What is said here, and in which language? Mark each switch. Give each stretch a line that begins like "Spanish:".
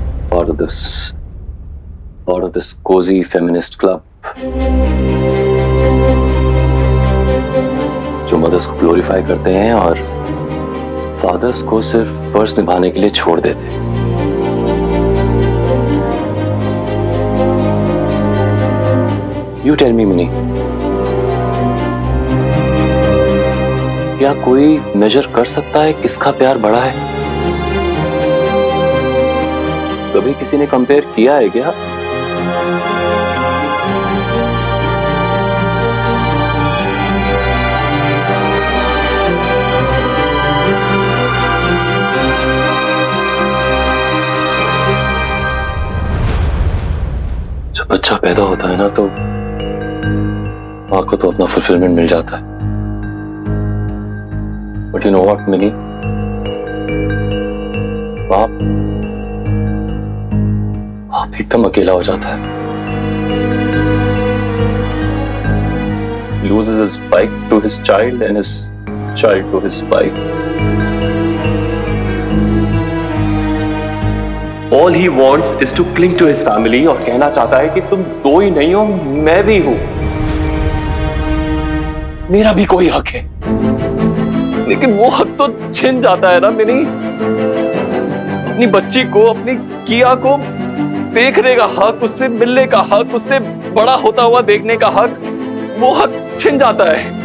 English: Part of this cozy feminist club.
Hindi: जो mother's को glorify करते हैं और फादर्स को सिर्फ फर्ज निभाने के लिए छोड़ देते हैं।
English: You tell me,
Hindi: मिनी, क्या कोई मेजर कर सकता है किसका प्यार बड़ा है? कभी किसी ने कंपेयर किया है क्या? जब बच्चा पैदा होता है ना तो माँ को तो अपना फुलफिलमेंट मिल जाता है।
English: but you know what
Hindi: mini, बाप एकदम अकेला हो जाता है।
English: He loses his wife to his child and his child to his wife. All he wants is to cling to his family
Hindi: और कहना चाहता है कि तुम दो ही नहीं हो, मैं भी हूं, मेरा भी कोई हक है। लेकिन वो हक तो छिन जाता है ना मिनी। अपनी बच्ची को, अपनी किया को देखने का हक, उससे मिलने का हक, उससे बड़ा होता हुआ देखने का हक, वो हक छिन जाता है।